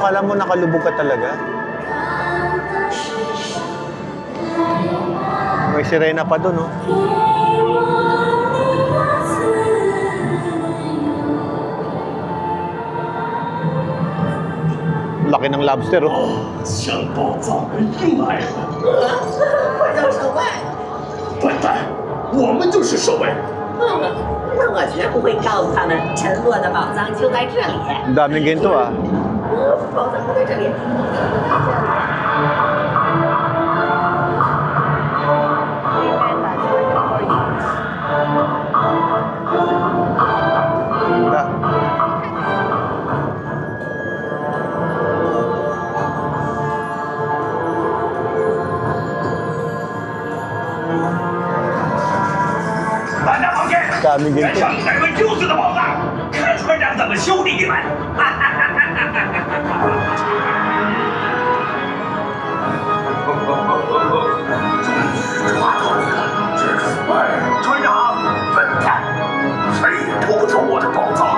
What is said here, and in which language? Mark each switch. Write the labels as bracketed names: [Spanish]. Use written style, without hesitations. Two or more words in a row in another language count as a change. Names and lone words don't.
[Filipino] Kala mo nakalubog ka talaga. May sirena pa doon, no? Laki ng lobster, oh. [Chinese] 抢宝藏的又来了！我叫守卫。笨蛋，我们就是守卫。那我绝不会告诉他们，沉落的宝藏就在这里。 [Filipino] Ang daming ginto, ah. [Chinese] 宝藏就在这里。 [English] May meta, start recording. [Filipino] Ganda. Daming ginto. [Chinese] 抢海文救子的宝藏，看船长怎么修理你们！船长，笨蛋，谁也偷不走我的宝藏！